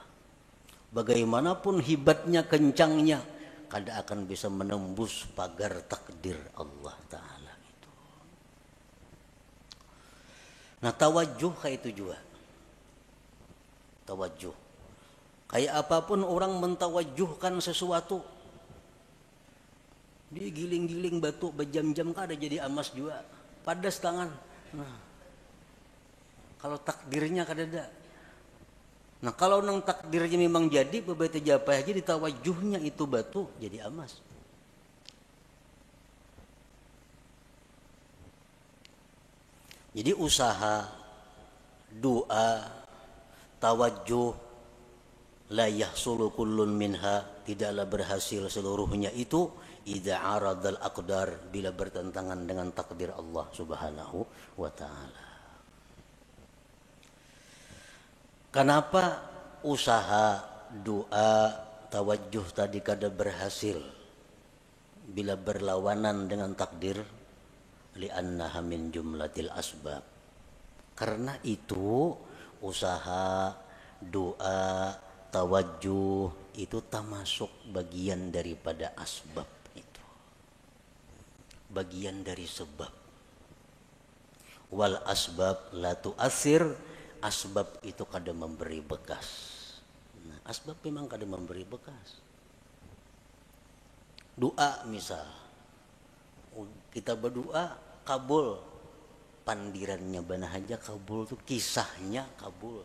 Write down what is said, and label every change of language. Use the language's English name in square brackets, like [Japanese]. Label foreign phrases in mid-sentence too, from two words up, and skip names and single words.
[Indonesian] Bagaimanapun hebatnya, kencangnya, kada akan bisa menembus pagar takdir [Arabic] الله تعالى [Indonesian] itu. Nah, tawajuh kayak itu juga. [Banjar] Tawajuh, kayak apapun orang mentawajuhkan sesuatu, dia giling-giling batu berjam-jam kada jadi emas juga, padas tangan. Nah, kalau takdirnya kada ada. Nah, kalau nang takdirnya memang jadi, beberapa japa aja ditawajuhnya itu batu jadi emas. [Indonesian] Jadi usaha, doa, tawajuh, [Arabic] لا يحصل كل منها, [Indonesian] tidaklah berhasil seluruhnya itu [Arabic] إذا عارض الأقدار, [Indonesian] bila bertentangan dengan takdir [Arabic] الله سبحانه وتعالى. [Indonesian] Kenapa usaha, doa, tawajuh tadi kada berhasil bila berlawanan dengan takdir? [Arabic] لأنها من جملة الأسباب. [Indonesian] Karena itu usaha, doa, tawajuh itu termasuk bagian daripada asbab itu. Bagian dari sebab. [Arabic] والأسباب لا تؤثر, [Indonesian] asbab itu kada memberi bekas. Nah, asbab memang kada memberi bekas. [Banjar] Doa misal, kita berdoa kabul, pandirannya banah aja kabul tuh, kisahnya kabul.